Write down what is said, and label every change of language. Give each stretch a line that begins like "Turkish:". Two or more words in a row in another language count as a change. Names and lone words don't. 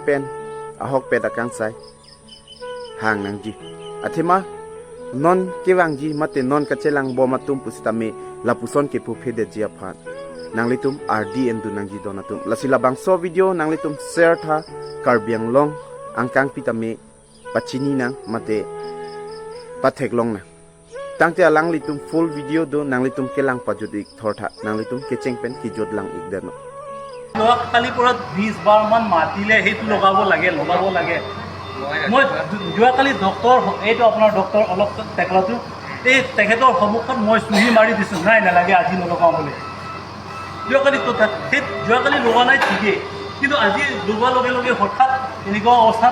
Karbi: pen ahok pet akang sai hang nang ji athema non kewang ji mate non kachelang bomatum pusitame lapuson ke pu phede ji aphat nanglitum RD endun nang ji donatum lasila bang so video nanglitum share tha karbiang long angkang pitame pachini nang mate pathek long na tangte alang litum
English: full video
Karbi: do nanglitum kelang pajudik thortha nanglitum kecheng pen ki jodlang igderno
Assamese: যোৱাকালি পৰা 20 বাৰ মান মাতিলে সেইটো লগাব লাগে মই যোৱাকালি ডক্টৰ এইটো আপোনাৰ ডক্টৰ অলপ টেকলাটো এই তেখেতৰ সন্মুখত মই চুহি মাৰি দিছোঁ নাই নালাগে আজি নলগাওঁ বুলি যোৱাকালি লগোৱা নাই ঠিকেই কিন্তু আজি লগোৱাৰ লগে লগে হঠাৎ এনেকুৱা অৱস্থাত